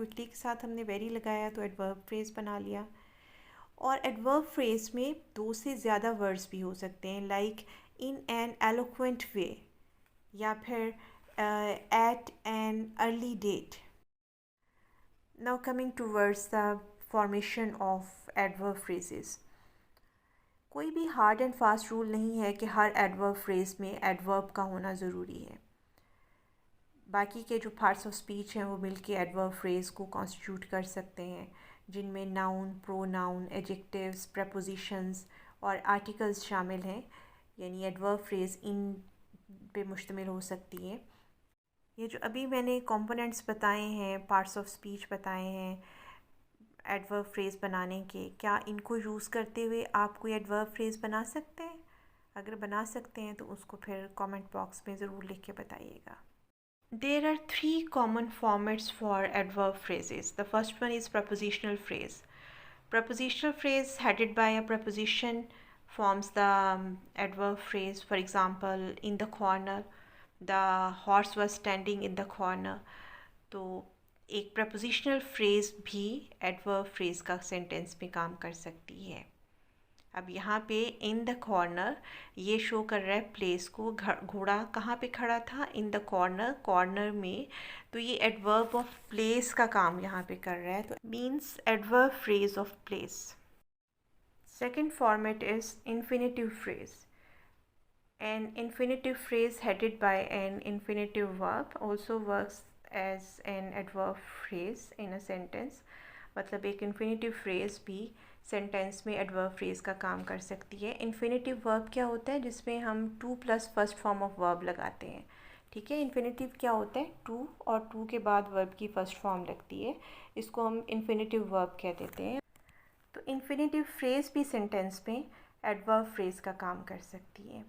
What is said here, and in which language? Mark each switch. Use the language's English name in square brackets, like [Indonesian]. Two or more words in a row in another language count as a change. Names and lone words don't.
[Urdu] کوئکلی کے ساتھ ہم نے ویری لگایا تو [English] adverb phrase [Urdu] بنا لیا۔ اور [English] adverb phrase [Urdu] میں 2 سے زیادہ ورڈز بھی ہو سکتے ہیں, [English] like in an eloquent way [Urdu] یا پھر [English] at an early date. Now coming towards the formation of adverb phrases. [Urdu] کوئی بھی [English] hard and fast rule [Urdu] نہیں ہے کہ ہر [English] adverb phrase [Urdu] میں ایڈورب کا ہونا ضروری ہے. باقی کے جو [English] parts of speech [Urdu] ہیں وہ مل کے [English] adverb phrase [Urdu] کو کانسٹیٹیوٹ کر سکتے ہیں، جن میں [English] noun, pronoun, adjectives, prepositions [Urdu] اور آرٹیکلز شامل ہیں. یعنی [English] adverb phrase [Urdu] ان پہ مشتمل ہو سکتی ہے. یہ جو ابھی میں نے کمپوننٹس بتائے ہیں, [English] parts of speech [Urdu] بتائے ہیں [English] adverb phrase [Urdu] بنانے کے، کیا ان کو یوز کرتے ہوئے آپ کوئی [English] adverb phrase [Urdu] بنا سکتے ہیں? اگر بنا سکتے ہیں تو اس کو پھر [English] comment box [Urdu] میں ضرور لکھ کے بتائیےگا. [English] There are three common formats for adverb phrases. The first one is prepositional phrase. Prepositional phrase headed by a preposition forms the adverb phrase. For example, in the corner, the horse was standing in the corner. [Urdu] تو ایک [English] prepositional phrase [Urdu] بھی [English] adverb phrase [Urdu] کا سینٹینس میں کام کر سکتی ہے. اب یہاں پہ [English] in the corner [Urdu] یہ شو کر رہا ہے پلیس کو، گھوڑا کہاں پہ کھڑا تھا, [English] in the corner, [Urdu] کارنر میں، تو یہ [English] adverb of place [Urdu] کا کام یہاں پہ کر رہا ہے، تو [English] means adverb phrase of place. Second format is infinitive phrase. An infinitive phrase headed by an infinitive verb also works as an adverb phrase in a sentence. [Urdu] مطلب ایک [English] infinitive phrase [Urdu] بھی سینٹینس میں [English] adverb phrase [Urdu] کا کام کر سکتی ہے. [English] infinitive verb [Urdu] کیا ہوتا ہے؟ جس میں ہم [English] to plus first form of verb [Urdu] لگاتے ہیں. ٹھیک ہے، انفینیٹیو کیا ہوتا ہے؟ ٹو اور ٹو کے بعد ورب کی [English] first form [Urdu] لگتی ہے، اس کو ہم [English] infinitive verb [Urdu] کہہ دیتے ہیں. تو [English] infinitive phrase [Urdu] بھی سینٹینس میں [English] adverb phrase [Urdu] کا کام کر سکتی ہے.